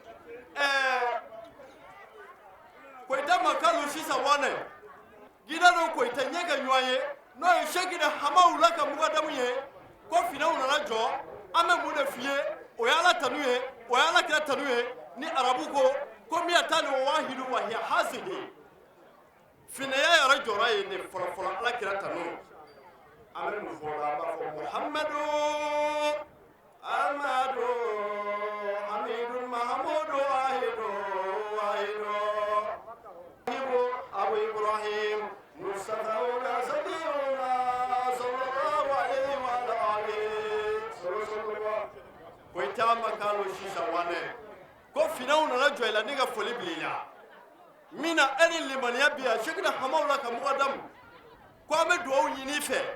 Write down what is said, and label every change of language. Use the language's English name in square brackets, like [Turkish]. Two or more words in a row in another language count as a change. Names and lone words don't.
[Bambara] Koyita Makalu sisan Wane gida dɔ Koyita ɲɛ kɛ ɲɔgɔn ye n'o ye Sekina Hamawula ka mukadamu ye ko finɛw nana jɔ an bɛ mun de f'i ye o ye Ala tanu ye o ye Ala kira tanu ye ni arabu ko min ta ni [Arabic] واحد وهي هذه [Bambara] finɛya yɛrɛ jɔra ye ne fɔlɔ Ala kira tanu an bɛ mun fɔ an b'a fɔ Muhamadu Amadu Hamidu Mahamudu Wahidu Abu Ibrahim Mustafa Koyita Makalu sisan Wane ko finɛw nana jɔ i la ne ka foli b'i la min na e ni limaniya bi yan Sekina Hamawula ka mukadamu ko an bɛ dugawu ɲini i fɛ